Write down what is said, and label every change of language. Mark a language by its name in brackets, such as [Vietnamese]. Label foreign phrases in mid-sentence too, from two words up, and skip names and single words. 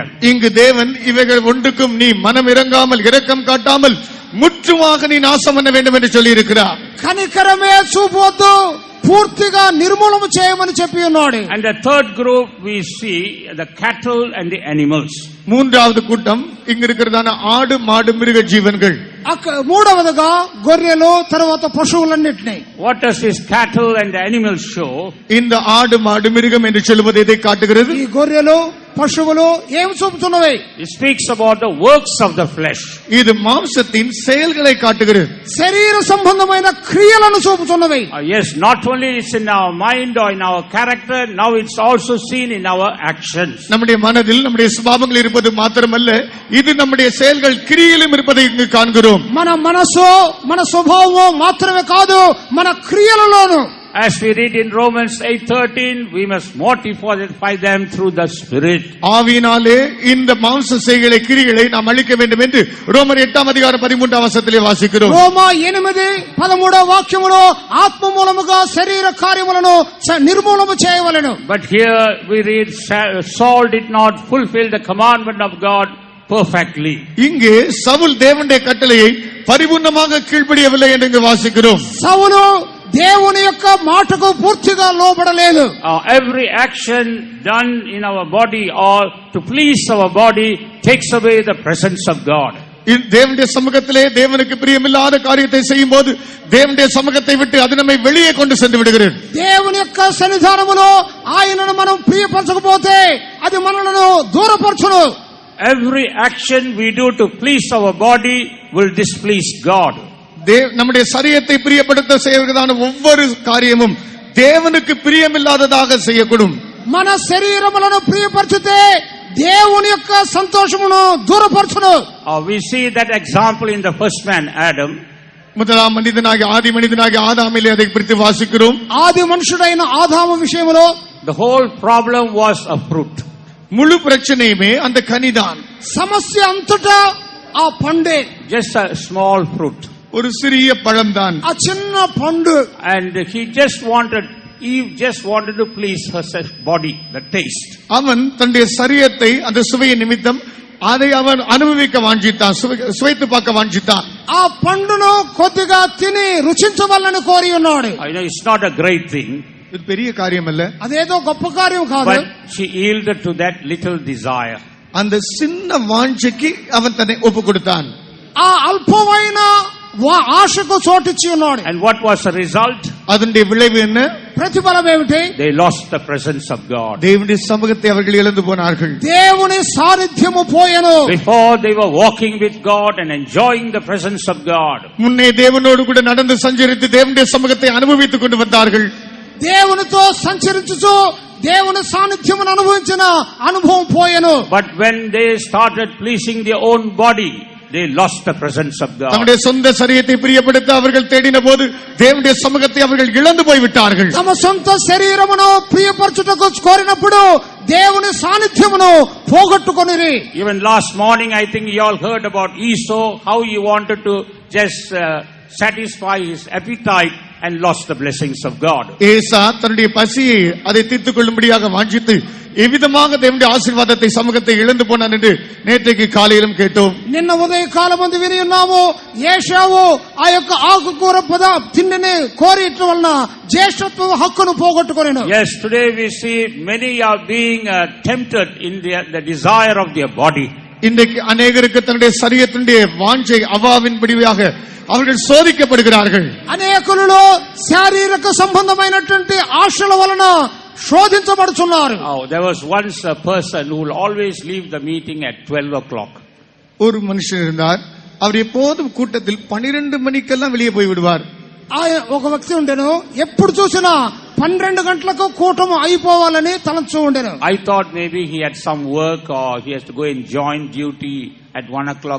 [Tamil] இங்கு தேவன் இவைகள் ஒன்றுக்கும் நீ மனம் இறங்காமல் இரக்கம் காட்டாமல் முற்றுமாக நீ நாசம் பண்ண வேண்டும் என்று சொல்லி இருக்கிறார். [Telugu] కనికరమే చూపొద్దు, పూర్తిగా నిర్మూలన చేయమని చెప్పి ఉన్నాడు. [English] And the third group we see the cattle and the animals. [Tamil] மூன்றாவது கூட்டம் இங்க இருக்கிறதான ஆடு மாடு மிருக ஜீவன்கள். [Telugu] మూడవదిగా గొర్రెలు, తర్వాత పశువులన్నిటినీ. [English] What does this cattle and the animals show? [Tamil] இந்த ஆடு மாடு மிருகம் என்று சொல்லுவது எதை காட்டுகிறது? [Telugu] ఈ గొర్రెలు పశువులు ఏం చూపుతున్నవి? [English] It speaks about the works of the flesh. [Tamil] இது மாம்சத்தின் செயல்களை காட்டுகிறது. [Telugu] శరీర సంబంధమైన క్రియలను చూపుతున్నవి. [English] Yes, not only it's in our mind or in our character, now it's also seen in our actions. [Tamil] நம்முடைய மனதில் நம்முடைய சுபாவங்கள் இருப்பது மாத்திரமல்ல, இது நம்முடைய செயல்கள் கிரியையிலும் இருப்பதை இங்கு காண்கிறோம். [Telugu] మన మనసు, మన స్వభావము మాత్రమే కాదు, మన క్రియలలోను. [English] As we read in Romans 8:13, we must mortify them through the Spirit. [Tamil] ஆவியினாலே இந்த மாம்ச செய்களை கிரிகளை நாம் அழிக்க வேண்டும் என்று ரோமர் 8ஆம் அதிகாரம் 13ஆம் வசனத்திலே வாசிக்கிறோம். [Telugu] రోమా 8:13వ వాక్యములో ఆత్మ మూలముగా శరీర కార్యములను నిర్మూలన చేయవలెను. [English] But here we read Saul did not fulfill the commandment of God perfectly. [Tamil] இங்கே சவுல் தேவனுடைய கட்டளையை பரிபூர்ணமாக கீழ்ப்படியவில்லை என்று இங்கு வாசிக்கிறோம். [Telugu] సౌలు దేవుని యొక్క మాటకు పూర్తిగా లోబడలేదు. [English] Every action done in our body or to please our body takes away the presence of God. [Tamil] தேவனுடைய சமூகத்திலே தேவனுக்கு பிரியமில்லாத காரியத்தை செய்யும் போது தேவனுடைய சமூகத்தை விட்டு அது நம்மை வெளியே கொண்டு சென்று விடுகிறது. [Telugu] దేవుని యొక్క సన్నిధానములో ఆయనను మనం ప్రియపరచకపోతే అది మనలను దూరపరచును. [English] Every action we do to please our body will displease God. [Tamil] நம்முடைய சரீரத்தை பிரியப்படுத்த செய்வதான ஒவ்வொரு காரியமும் தேவனுக்கு பிரியமில்லாததாக செய்யக்கூடும். [Telugu] మన శరీరములను ప్రియపరచితే దేవుని యొక్క సంతోషమును దూరపరచును. [English] We see that example in the first man, Adam. [Tamil] முதலாம் மனிதனாகிய ஆதி மனிதனாகிய ஆதாமிலே அதை குறித்து வாசிக்கிறோம். [Telugu] ఆది మనుషుడైన ఆదాము విషయములో [English] The whole problem was a fruit. [Tamil] முழு பிரச்சனையுமே அந்த கனிதான். [Telugu] సమస్య అంతటా ఆ పండే, [English] Just a small fruit. [Tamil] ஒரு சிறிய பழம்தான். [Telugu] ఆ చిన్న పండు. [English] And Eve just wanted to please her body, the taste. [Tamil] அவன் தன்னுடைய சரீரத்தை அந்த சுவையின் நிமித்தம் அதை அவன் அனுபவிக்க வாஞ்சித்தான், சுவைத்து பார்க்க வாஞ்சித்தான். [Telugu] ఆ పండును కొద్దిగా తిని రుచించవల్లని కోరి ఉన్నాడు. [English] I know it's not a great thing. [Tamil] இது பெரிய காரியம் அல்ல. [Telugu] అదేదో గొప్ప కార్యం కాదు. [English] But she yielded to that little desire. [Tamil] அந்த சின்ன வாஞ்சைக்கு அவன் தன்னை ஒப்பு கொடுத்தான். [Telugu] ఆ అల్పమైన ఆశకు చోటిచ్చి ఉన్నాడు. [English] And what was the result? [Tamil] அதனுடைய விளைவு என்ன? [Telugu] ప్రతిఫలం ఏమిటి? [English] They lost the presence of God. [Tamil] தேவனுடைய சமூகத்தை அவர்கள் இழந்து போனார்கள். [Telugu] దేవుని సాన్నిధ్యము పోయెను. [English] Before they were walking with God and enjoying the presence of God. [Tamil] முன்னே தேவனோடு கூட நடந்து சஞ்சரித்து தேவனுடைய சமூகத்தை அனுபவித்துக் கொண்டு வந்தார்கள். [Telugu] దేవునితో సంచరించుచు దేవుని సాన్నిధ్యమును అనుభవించిన అనుభవం పోయెను. [English] But when they started pleasing their own body, they lost the presence of God. [Tamil] தம்முடைய சொந்த சரீரத்தை பிரியப்படுத்த அவர்கள் தேடின போது தேவனுடைய சமூகத்தை அவர்கள் இழந்து போய் விட்டார்கள். [Telugu] తమ సొంత శరీరమును ప్రియపరచుటకు కోరినప్పుడు దేవుని సాన్నిధ్యమును పోగొట్టుకొనిరి. [English] Even last morning I think you all heard about Esau, how he wanted to just satisfy his appetite and lost the blessings of God. [Tamil] ஏசா தன்னுடைய பசியை அதை தீர்த்துக் கொள்ளும்படியாக வாஞ்சித்து எவ்விதமாக தேவனுடைய ஆசீர்வாதத்தை சமூகத்தை இழந்து போனான் என்று நேற்றைக்கு காலையிலும் கேட்டோம். [Telugu] నిన్న ఉదయ కాలమందు విని ఉన్నాము. ఏశావు ఆ యొక్క ఆకుకూర తిండిని కోరిట వలన జ్యేష్ఠత్వ హక్కును పోగొట్టుకొనెను. [English] Yes, today we see many are being tempted in the desire of their body. [Tamil] இன்றைக்கு அநேகருக்கு தன்னுடைய சரீரத்தினுடைய வாஞ்சை அவாவின்படியாக அவர்கள் சோதிக்கப்படுகிறார்கள். [Telugu] అనేకులలో శారీరక సంబంధమైనటువంటి ఆశల వలన శోధించబడుచున్నారు. [English] There was once a person who will always leave the meeting at 12 o'clock. [Tamil] ஒரு மனுஷன் இருந்தார். அவர் எப்போதும் கூட்டத்தில் 12 மணிக்கெல்லாம் வெளியே போய் விடுவார். [Telugu] ఒక వ్యక్తి ఉండెను. ఎప్పుడు చూసినా 12 గంటలకు కూటము అయిపోవాలని తలంచు ఉండెను. [English] I thought maybe he had some work or he has to go and join duty at 1 o'clock.